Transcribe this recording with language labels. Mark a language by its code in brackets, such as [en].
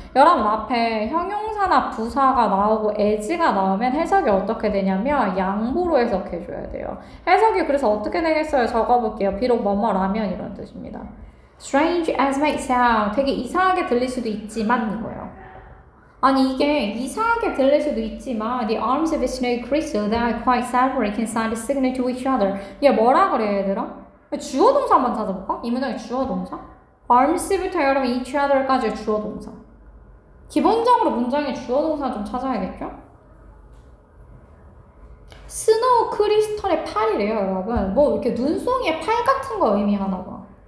[ko] 여러분 앞에 형용사나 부사가 나오고 as가 나오면 해석이 어떻게 되냐면 양보로 해석해줘야 돼요. 해석이 그래서 어떻게 되겠어요? 적어볼게요. 비록 뭐뭐라면 이런 뜻입니다. [en] Strange as may sound [ko] 되게 이상하게 들릴 수도 있지만 이거예요. 아니 이게 이상하게 들릴 수도 있지만 [en] The arms of a snake crystal that are quite separate can send a signal to each other. [ko] 얘 뭐라 그래 얘들아? 주어 동사 한번 찾아볼까? 이 문장의 주어 동사? arms부터 여러분 each other까지의 주어 동사. 기본적으로 문장의 주어 동사 좀 찾아야겠죠? 스노우 크리스털의 팔이래요 여러분. 뭐 이렇게 눈송이의 팔 같은 거 의미하나 봐.